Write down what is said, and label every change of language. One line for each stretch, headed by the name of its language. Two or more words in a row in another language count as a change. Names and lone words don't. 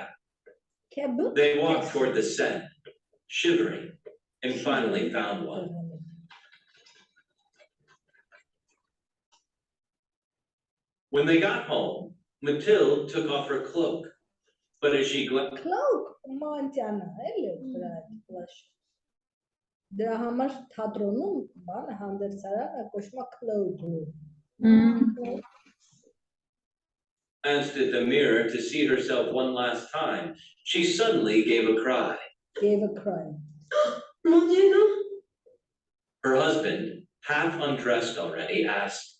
English: They walked toward the Seine, shivering, and finally found one. When they got home, Mathilde took off her cloak, but as she Cloak?
Armenian: Դրա համար թատրոնում բանը հանդերձարանը կոչվում է cloak.
English: glanced at the mirror to see herself one last time, she suddenly gave a cry. Gave a cry.
French: Mon Dieu, non.
English: Her husband, half undressed already, asked,